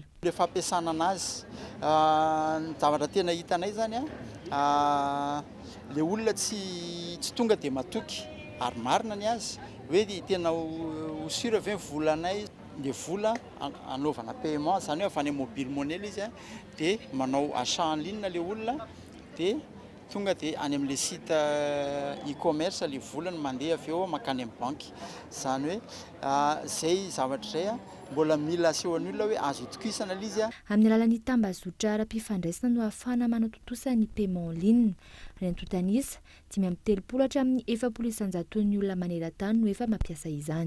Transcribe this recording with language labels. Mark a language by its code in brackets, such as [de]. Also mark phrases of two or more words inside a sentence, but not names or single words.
[mg] Le fampiasana anazy ny zavatra tena hitanay zany le olona tsy tonga dia matoky ary marina ny azy hoe tena ho sur avy volanay le vola anaovana paiement zany hoe avy any [en] mobile money [mg] izy dia manao [fr] achat en ligne [mg] le olona dia tonga dia any amin'le [fr] site e-commerce [mg] le volany mandeha avy eo makany amin'ny banky zany hoe zay zavatra zay mbola mila aseho any olona hoe azo itokisana izy amin'ny alalan'ny tambazotra ara-pifandraisana no ahafahana manao totosan'ny [fr] paiement en ligne [mg] rentotanisa 5 hatramin'ny 700 ny olona maneran-tany no efa mampiasa izany.